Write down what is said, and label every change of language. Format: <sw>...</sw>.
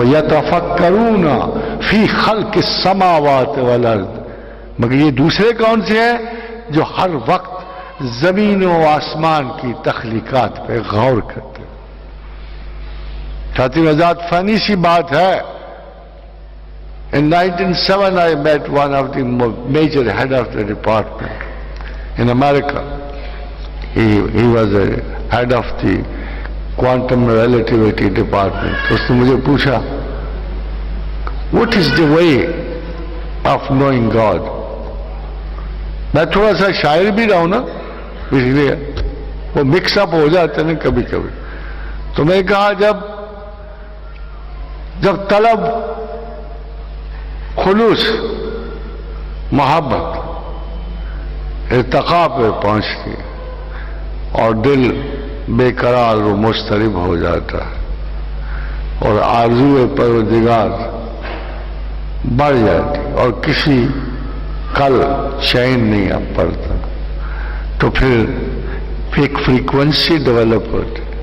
<ar>وَيَتَفَكَّرُونَ فِي خَلْقِ السَّمَاوَاتِ وَالْأَرْضِ.</ar> <ur>مگر یہ دوسرے کون سے ہیں جو ہر وقت زمین و آسمان کی تخلیقات پہ غور کرتے ہیں. خاتون حضرات, فنی سی بات ہے.</ur> <en>In 1907 I met one of the major head of the department in America. He was a head of the quantum relativity department.</en> <ur>اس نے مجھے پوچھا,</ur> <en>what is the way of knowing God?</en> <ur>میں تھوڑا سا شاعر بھی رہا ہوں نا, اس لیے وہ مکس اپ ہو جاتے ہیں کبھی کبھی. تو میں نے کہا جب طلب خلوص محبت ارتقاء پہ پہنچتی اور دل بے قرار و مضطرب ہو جاتا ہے اور آرزو پروردگار بڑھ جاتی اور کسی کل چین نہیں اب پڑتا, تو پھر ایک فریکوینسی ڈیولپ ہوتی.</ur>